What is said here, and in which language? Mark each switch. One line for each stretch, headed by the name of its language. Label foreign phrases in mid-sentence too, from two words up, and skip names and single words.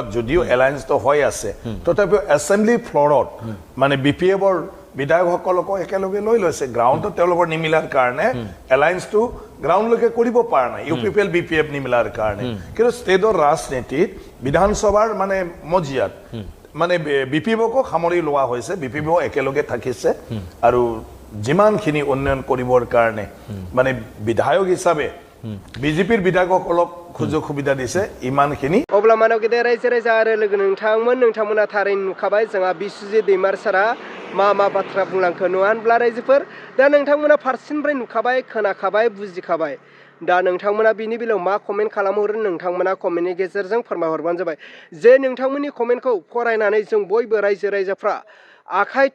Assamese: যদিও এলায়েন্সটো হৈ আছে তথাপিও
English: assembly floor
Assamese: মানে BPFৰ বিধায়কসকলক একেলগে লৈ লৈছে গ্ৰাউণ্ডত তেওঁলোকৰ নিমিলাৰ কাৰণে এলায়েন্সটো গ্ৰাউণ্ডলৈকে কৰিব পৰা নাই UPPL BPF নিমিলাৰ কাৰণে কিন্তু ষ্টেটৰ ৰাজনীতিত বিধানসভাৰ মানে মজিয়াত মানে BPFকো সামৰি লোৱা হৈছে BPF একেলগে থাকিছে আৰু যিমানখিনি উন্নয়ন কৰিবৰ কাৰণে মানে বিধায়ক হিচাপে BJPৰ বিধায়কসকলক সুযোগ সুবিধা দিছে ইমানখিনি
Bodo: अब्ला मानव गेदेर रायजो राजा आरो लोगो नोंथांमोना थारैनो नुखाबाय जोंहा बिस्वजित दैमारी सारा मा बाथ्रा बुंलांखो नङा होनब्ला रायजोफोर दा नोंथांमोना फारसेनिफ्राय नुखाबाय खोनाखाबाय बुजिखाबाय दा नोंथांमोना बिनि बेलायाव मा कमेन्ट खालामहरो नोंथांमोना कमेन्टनि गेजेरजों फोरमायहरबानो जाबाय जे नोंथांमोननि कमेन्टखौ फरायनानै जों बयबो रायजो राजाफ्रा आखाइ